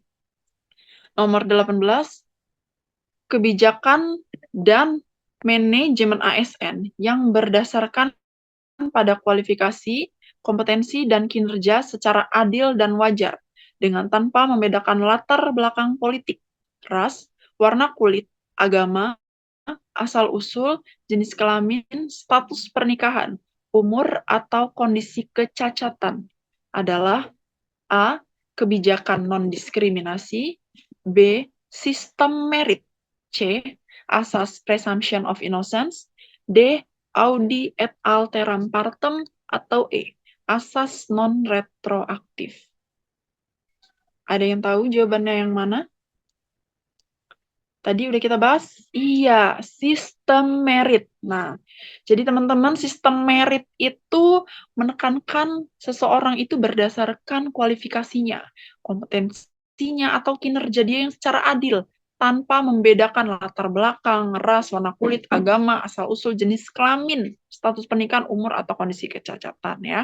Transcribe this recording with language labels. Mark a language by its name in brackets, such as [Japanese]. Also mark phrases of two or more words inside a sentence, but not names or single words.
[Indonesian] Nomor 18, kebijakan dan manajemen ASN yang berdasarkan pada kualifikasi, kompetensi, dan kinerja secara adil dan wajar, dengan tanpa membedakan latar belakang politik, ras, warna kulit, agama, asal-usul, jenis kelamin, status pernikahan, umur, atau kondisi kecacatan adalah A. kebijakan non-diskriminasi. B. Sistem merit. C. Asas [English] presumption of innocence. [Indonesian] D. [Latin] Audi et alteram partem. [Indonesian] Atau E. Asas non-retroaktif. Ada yang tahu jawabannya yang mana? Tadi udah kita bahas? Iya, sistem merit. Nah, jadi teman-teman, sistem merit itu menekankan seseorang itu berdasarkan kualifikasinya, kompetensinya, atau kinerja dia yang secara adil, tanpa membedakan latar belakang, ras, warna kulit, agama, asal-usul, jenis kelamin, status pernikahan, umur, atau kondisi kecacatan ya.